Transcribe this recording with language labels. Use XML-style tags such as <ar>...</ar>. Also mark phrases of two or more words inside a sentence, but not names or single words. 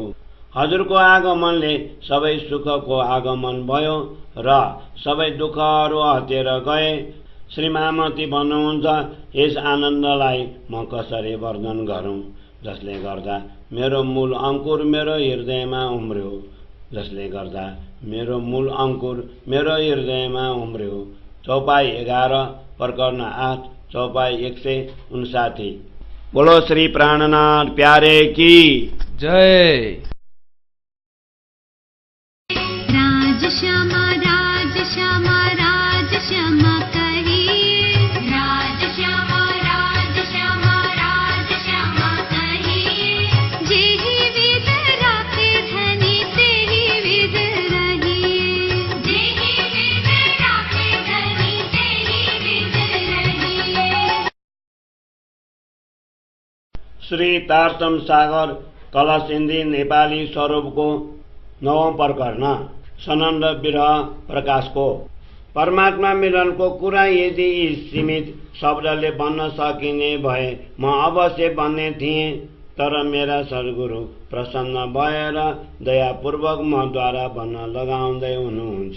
<ne>हजुरको आगमनले सबै सुखको आगमन भयो र सबै दुःखहरू हटेर गए। श्री महामती भन्नुहुन्छ, यस आनन्दलाई म कसरी वर्णन गरौँ, जसले गर्दा मेरो मूल अंकुर मेरो हृदयमा उम्र्यो, जसले गर्दा मेरो मूल अंकुर मेरो हृदयमा उम्र्यो। चौपाई 11 प्रकरण 8 चौपाई 159।</ne> <hi>बोलो श्री प्राणनाथ प्यारे की जय। राज श्यामा राज श्यामा राज श्यामा कहिए, राज श्यामा राज श्यामा राज श्यामा कहिए। जेहि विध राखे धनी तेहि विध रहिए, जेहि विध राखे धनी तेहि विध रहिए।</hi> <ne>श्री तारतम सागर कलश हिन्दी नेपाली स्वरूपको 9औं प्रकरण सनन्द विरह प्रकाशको। परमात्मा मिलनको कुरा यदि सीमित शब्दले भन्न सकिने भए म अवश्य भन्ने थिएँ, तर मेरा सद्गुरु प्रसन्न भएर दयापूर्वक मद्वारा भन्न लगाउँदै हुनुहुन्छ।</ne>